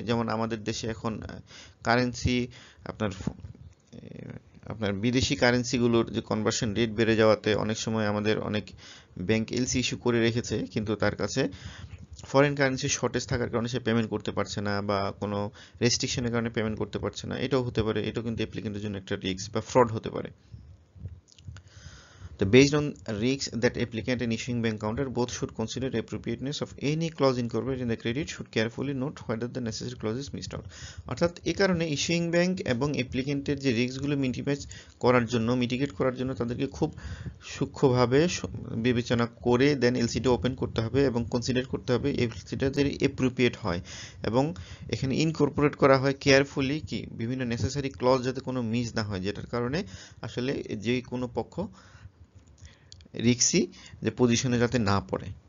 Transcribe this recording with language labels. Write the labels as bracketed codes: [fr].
[bn] যেমন আমাদের দেশে এখন কারেন্সি আপনার আপনার বিদেশি কারেন্সিগুলোর যে কনভার্সন রেট বেড়ে যাওয়াতে অনেক সময় আমাদের অনেক ব্যাংক এলসি ইস্যু করে রেখেছে, কিন্তু তার কাছে ফরেন কারেন্সির শর্টেজ থাকার কারণে সে পেমেন্ট করতে পারছে না, বা কোনো রেস্ট্রিকশনের কারণে পেমেন্ট করতে পারছে না, এটাও হতে পারে। এটাও কিন্তু অ্যাপ্লিকেন্টের জন্য একটা রিস্ক বা ফ্রড হতে পারে। [en] Based on risks that applicant and issuing bank counter both should consider appropriateness of any clause incorporated in the credit should carefully note whether the necessary clause is missed out. [bn] অর্থাৎ এই কারণে issuing bank এবং অ্যাপ্লিকেন্টের যে রিস্কগুলো mitigate করার জন্য তাদেরকে খুব সূক্ষ্মভাবে বিবেচনা করে দেন এলসিটা ওপেন করতে হবে এবং কনসিডার করতে হবে এলসিটা যে অ্যাপ্রোপ্রিয়েট হয়, এবং এখানে ইনকর্পোরেট করা হয় কেয়ারফুলি কি বিভিন্ন নেসেসারি ক্লজ যাতে কোনো মিস না হয়, যেটার কারণে আসলে যে কোনো পক্ষ রিস্কি যে পজিশনে যাতে না পড়ে।